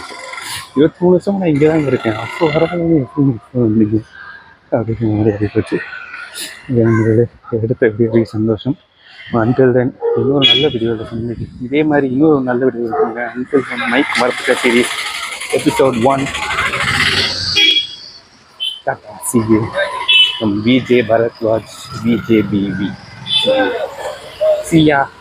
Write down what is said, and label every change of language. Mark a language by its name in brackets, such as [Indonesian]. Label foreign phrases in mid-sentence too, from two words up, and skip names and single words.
[Tamil] 23 வருஷம் நான் இங்கே தான் இருக்கேன், அப்போ வராது எப்படி அப்படிங்கிற மாதிரி ஆகிப்போச்சு. எடுத்த வீடியோ சந்தோஷம். [English] until then [Tamil] இன்னொரு நல்ல வீடியோவில் சொன்னது இதே மாதிரி இன்னொரு நல்ல வீடியோ இருக்குங்க. [English] until then [Tamil] மைக் மறந்துட்ட [English] series episode [Tamil] 1. [English] See you from VJ Bharatwaj, VJBV. See ya.